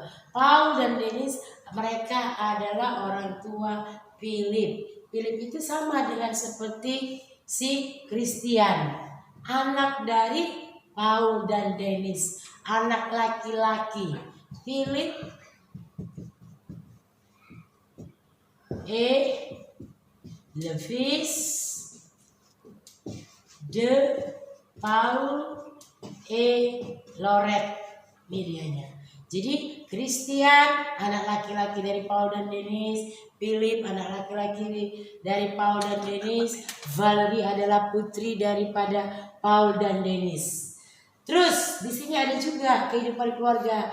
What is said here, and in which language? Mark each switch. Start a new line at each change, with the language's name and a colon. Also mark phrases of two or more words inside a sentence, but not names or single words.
Indonesian: Paul dan Dennis mereka adalah orang tua Philip. Philip itu sama dengan seperti si Christian, anak dari Paul dan Dennis, anak laki-laki.
French: Philip et le fils de Paul et Lorette medianya.
Indonesian: Jadi Christian anak laki-laki dari Paul dan Denise, Philip anak laki-laki dari Paul dan Denise, Valerie adalah putri daripada Paul dan Denise. Terus di sini ada juga kehidupan keluarga.